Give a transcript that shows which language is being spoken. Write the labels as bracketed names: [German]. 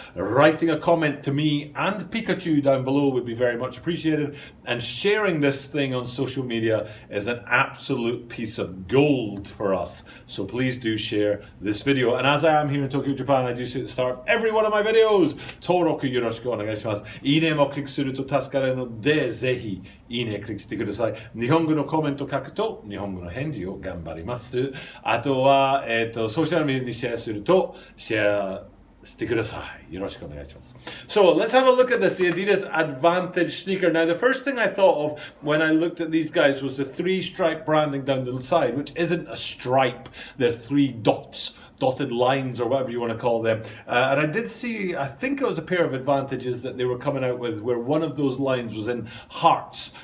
[English] Writing a comment to me and Pikachu down below would be very much appreciated, and sharing this thing on social media is an absolute piece of gold for us, so please do share this video. And as I am here in Tokyo, Japan, I do say at the start of every one of my videos, [Japanese] 登録よろしくお願いします。いいねもクリックすると助かるので、ぜひいいねクリックしてください。日本語のコメント書くと日本語の返事を頑張ります。あとは、ソーシャルメディアにシェアするとシェアしてください。よろしくお願いします。 [English] So let's have a look at this, the Adidas Advantage sneaker. Now the first thing I thought of when I looked at these guys was the 3-stripe branding down the side, which isn't a stripe. They're 3 dots, dotted lines or whatever you want to call them. And I did see, I think it was a pair of Advantages that they were coming out with where one of those lines was in hearts.